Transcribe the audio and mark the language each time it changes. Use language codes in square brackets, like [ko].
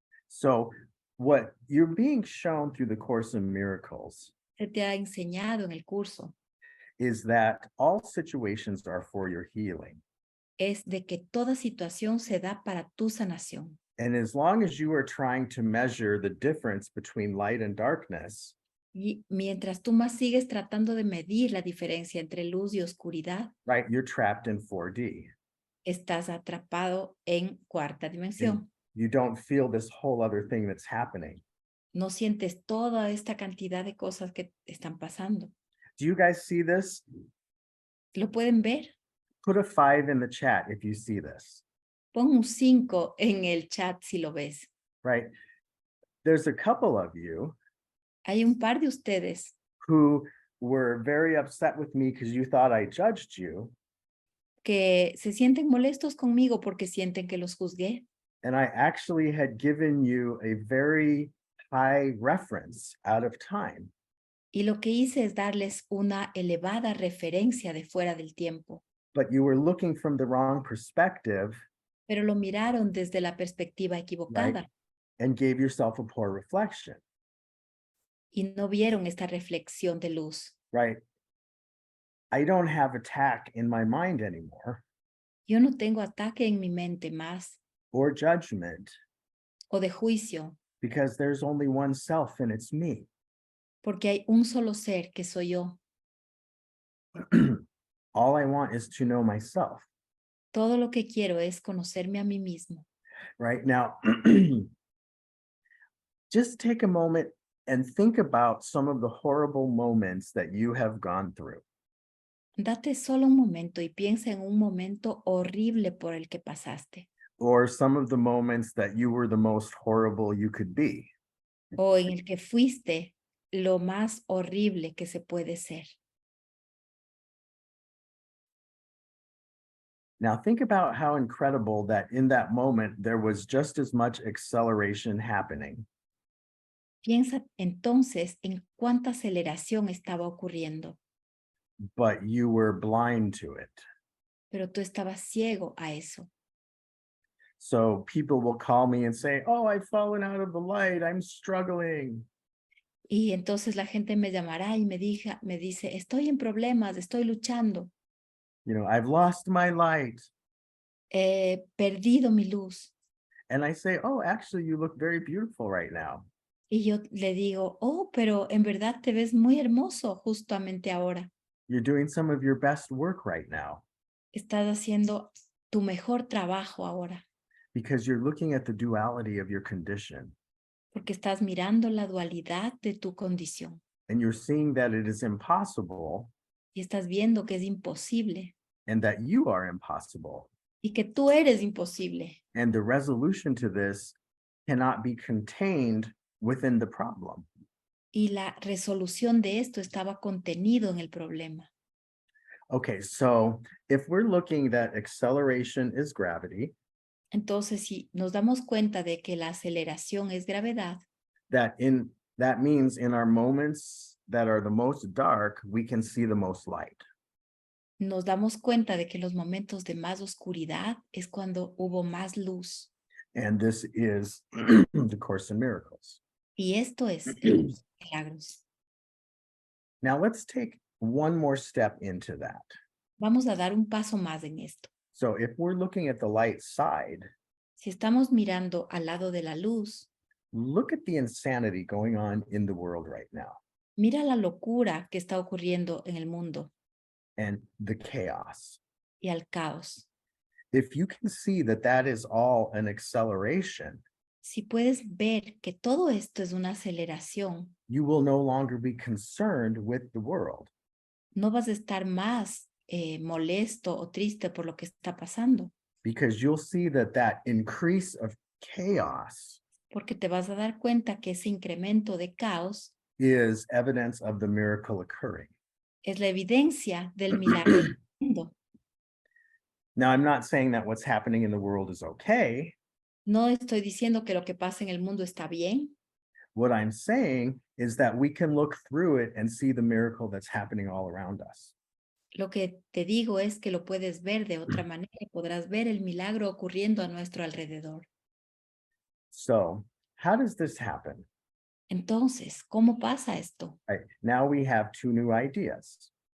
[en] So what you're being shown through the Course in Miracles [es] Se te ha enseñado en el curso [en] is that all situations are for your healing. [es] es de que toda situación se da para tu sanación. [en] And as long as you are trying to measure the difference between light and darkness, [es] Y mientras tú más sigues tratando de medir la diferencia entre luz y oscuridad, [en] right, you're trapped in 4D. [es] estás atrapado en cuarta dimensión. [en] You don't feel this whole other thing that's happening. [es] No sientes toda esta cantidad de cosas que están pasando. [en] Do you guys see this? [es] ¿Lo pueden ver? [en] Put a 5 in the chat if you see this, [es] Pon un 5 en el chat si lo ves. [en] right? There's a couple of you [es] Hay un par de ustedes [en] who were very upset with me because you thought I judged you. [es] que se sienten molestos conmigo porque sienten que los juzgué. [en] And I actually had given you a very high reference out of time. [es] Y lo que hice es darles una elevada referencia de fuera del tiempo. [en] But you were looking from the wrong perspective, [es] Pero lo miraron desde la perspectiva equivocada [en] and gave yourself a poor reflection, [es] y no vieron esta reflexión de luz. [en] right? I don't have attack in my mind anymore [es] Yo no tengo ataque en mi mente más [en] or judgment [es] o de juicio, [en] because there's only one self and it's me. [es] porque hay un solo ser que soy yo. [en] All I want is to know myself. [es] Todo lo que quiero es conocerme a mí mismo. [en] Right now, just take a moment and think about some of the horrible moments that you have gone through. [es] Date solo un momento y piensa en un momento horrible por el que pasaste, [en] Or some of the moments that you were the most horrible you could be. [es] o en el que fuiste lo más horrible que se puede ser. [en] Now think about how incredible that in that moment there was just as much acceleration happening. [es] Piensa entonces en cuánta aceleración estaba ocurriendo, [en] But you were blind to it. [es] pero tú estabas ciego a eso. [en] So people will call me and say, oh, I've fallen out of the light. I'm struggling. [es] Y entonces la gente me llamará y me dice, estoy en problemas, estoy luchando, [en] You know, I've lost my light. [es] he perdido mi luz. [en] And I say, oh, actually, you look very beautiful right now. [es] Y yo le digo, oh, pero en verdad te ves muy hermoso justamente ahora. [en] You're doing some of your best work right now [es] Estás haciendo tu mejor trabajo ahora, [en] because you're looking at the duality of your condition [es] porque estás mirando la dualidad de tu condición [en] and you're seeing that it is impossible [es] y estás viendo que es imposible [en] and that you are impossible. [es] y que tú eres imposible. [en] And the resolution to this cannot be contained within the problem. [es] Y la resolución de esto estaba contenido en el problema. [en] Okay, so if we're looking that acceleration is gravity, [es] Entonces, si nos damos cuenta de que la aceleración es gravedad, [en] that means in our moments that are the most dark, we can see the most light. [es] nos damos cuenta de que los momentos de más oscuridad es cuando hubo más luz. [en] And this is the Course in Miracles. [es] Y esto es el curso de milagros. [en] Now let's take one more step into that. [es] Vamos a dar un paso más en esto. [en] So if we're looking at the light side, [es] Si estamos mirando al lado de la luz, [en] look at the insanity going on in the world right now [es] mira la locura que está ocurriendo en el mundo [en] and the chaos. [es] y al caos. [en] If you can see that that is all an acceleration, [es] Si puedes ver que todo esto es una aceleración, [en] you will no longer be concerned with the world [es] no vas a estar más molesto o triste por lo que está pasando, [en] because you'll see that that increase of chaos [es] porque te vas a dar cuenta que ese incremento de caos [en] is evidence of the miracle occurring. [es] es la evidencia del milagro del mundo. [en] Now, I'm not saying that what's happening in the world is okay. [es] No estoy diciendo que lo que pasa en el mundo está bien. [en] What I'm saying is that we can look through it and see the miracle that's happening all around us. [es] Lo que te digo es que lo puedes ver de otra manera y podrás ver el milagro ocurriendo a nuestro alrededor. [en] So how does this happen? [es] Entonces, ¿cómo pasa esto? [en] Right, now we have two new ideas,